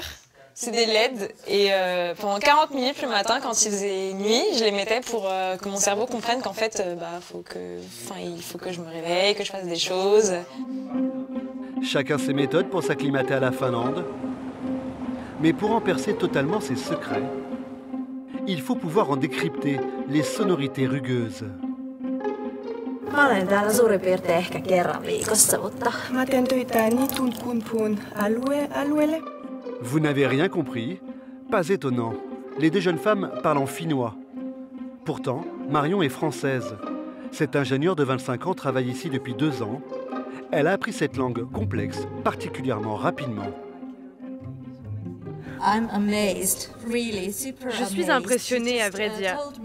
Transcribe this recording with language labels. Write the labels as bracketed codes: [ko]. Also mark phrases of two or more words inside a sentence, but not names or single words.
[fr] C'est des LED et pendant 40 minutes le matin, quand il faisait nuit, je les mettais pour que mon cerveau comprenne qu'en fait, il faut que je me réveille, que je fasse des choses. Chacun ses méthodes pour s'acclimater à la Finlande. Mais pour en percer totalement ses secrets, il faut pouvoir en décrypter les sonorités rugueuses. [fi] Mä olen täällä suurin piirtein ehkä kerran viikossa, mutta mä teen töitä Nitun-Kunpun alueelle. [fr] Vous n'avez rien compris? Pas étonnant. Les 2 jeunes femmes parlent en finnois. Pourtant, Marion est française. Cette ingénieure de 25 ans travaille ici depuis 2 ans. Elle a appris cette langue complexe particulièrement rapidement. Je suis impressionnée, à vrai dire.